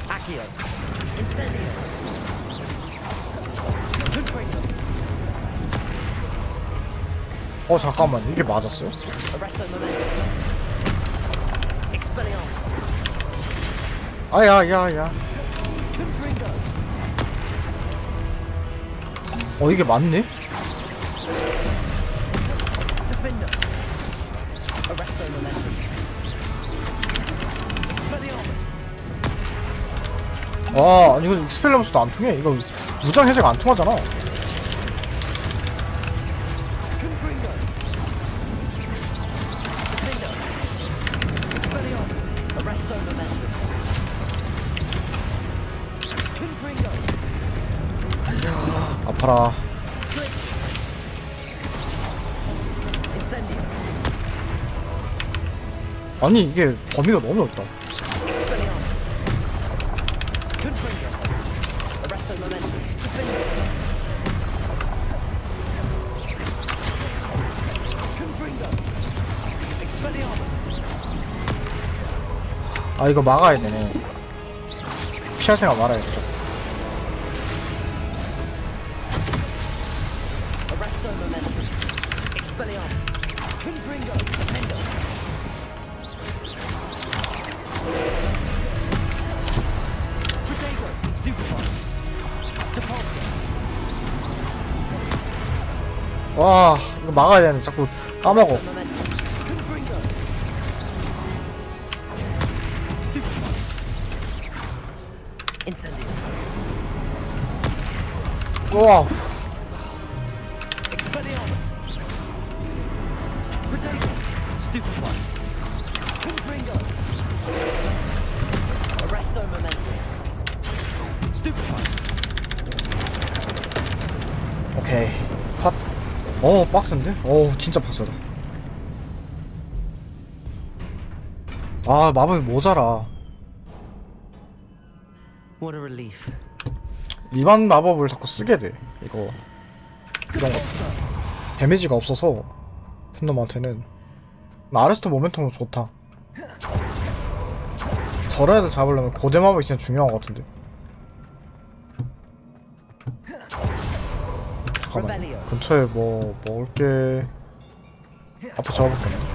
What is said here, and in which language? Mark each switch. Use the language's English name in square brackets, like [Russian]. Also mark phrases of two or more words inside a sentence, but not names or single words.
[Latin] Accio. Incendio. Confringo. [Korean] 잠깐만, 이게 맞았어요? [Latin] Arresto momento. Expelliarmus. [Korean] 야야야. [Latin] Confringo. [Korean] 이게 맞네? [Latin] Defendo. Arresto momento. Expelliarmus. [Korean] 아니 이거 익스펠리언스도 안 통해. 이거 무장 해제가 안 통하잖아. [Latin] Confringo. Defendo. Expelliarmus. Arresto momento. Confringo. [Korean] 아파라. [Latin] Incendio. [Korean] 아니 이게 범위가 너무 넓다. [Latin] Expelliarmus. Confringo. Arresto momento. Defendo. Confringo. Expelliarmus. [Korean] 이거 막아야 되네. 피할 생각 말아야겠죠. [Latin] Arresto momento. Expelliarmus. Confringo. Defendo. Protego. Stupefy. Depulso. [Korean] 와 이거 막아야 되는데 자꾸 까먹어. [Latin] Momento. Confringo. Stupefy. Incendio. [Korean] 와 [Latin] Expelliarmus. Protego. Stupefy. Confringo. Arresto momento. Stupefy. [English] okay cut. [Korean] 빡센데? 진짜 빡세다. 마법이 모자라. [English] What a relief. [Korean] 일반 마법을 자꾸 쓰게 돼. 이거 이런 거 데미지가 없어서 팬놈한테는. 아레스트 모멘텀은 좋다. 저런 애들 잡으려면 고대 마법이 진짜 중요한 것 같은데. 잠깐만 근처에 뭐 먹을 게 앞에 적어볼게.